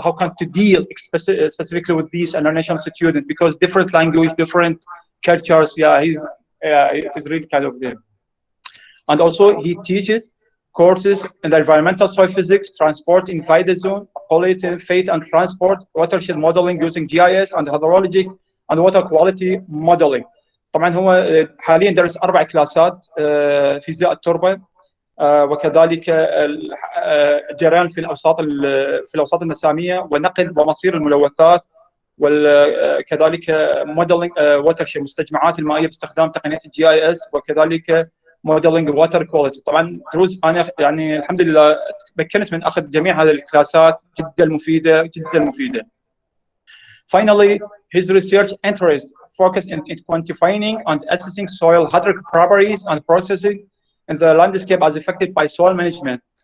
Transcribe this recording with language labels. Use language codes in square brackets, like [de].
[en] How can to deal specifically with these international students because different language, different cultures. Yeah, it is really kind of them. And also he teaches courses in the environmental soil physics, transport in Vida zone, pollutant, fate and transport, watershed modeling using GIS and hydrologic and water quality modeling. [ar] طبعا هو حاليا درس 4 كلاسات فيزياء التربة وكذلك الجريان في الاوساط المسامية ونقل ومصير الملوثات وكذلك موديلنج واترشيد مستجمعات المائية باستخدام تقنية الجي اي اس وكذلك موديلنج واتر كواليتي. طبعا دروس انا يعني الحمد لله تمكنت من اخذ جميع هذه الكلاسات جدا مفيدة. [en] Finally, his research interests focus in quantifying and assessing soil hydraulic properties and processing in the landscape as affected by soil management.